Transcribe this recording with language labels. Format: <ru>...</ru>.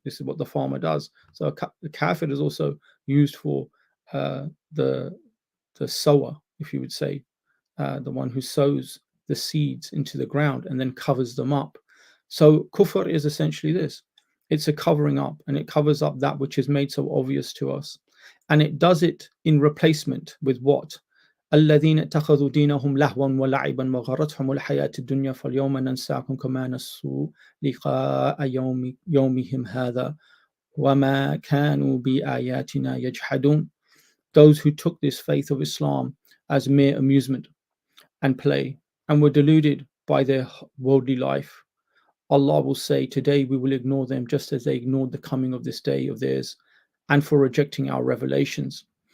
<en>This is what the farmer does. So the kafir is also used for the sower, if you would say, the one who sows the seeds into the ground and then covers them up. So kufr is essentially this. It's a covering up, and it covers up that which is made so obvious to us. And it does it in replacement with what?</en> <ar>الذين اتخذوا دينهم لهوا ولعبا وغرتهم الحياة الدنيا فاليوم ننساكم كما نسوا لقاء يومهم هذا وما كانوا بآياتنا يجحدون.</ar> <en>Those who took this faith of Islam as mere amusement and play and were deluded by their worldly life, Allah will say, today we will ignore them just as they ignored the coming of this day of theirs and for rejecting our revelations.</en>